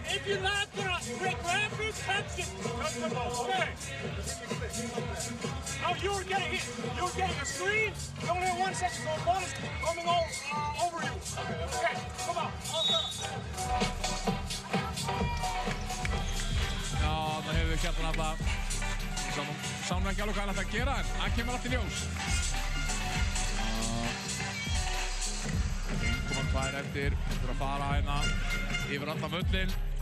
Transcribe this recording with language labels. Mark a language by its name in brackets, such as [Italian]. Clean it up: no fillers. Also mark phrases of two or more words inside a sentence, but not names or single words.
[English] you not gonna grab me, touch it. Okay. Now you're getting hit. You're getting a screen. You only have 1 second, so the ball is coming all over you. Okay, come on. [Icelandic] Já, það hefur Kjartan alltaf. Sánum ekki alveg hvað hann ætla að gera, en það kemur allt í ljós. 1,2 eftir að fara hérna yfir allan völlinn.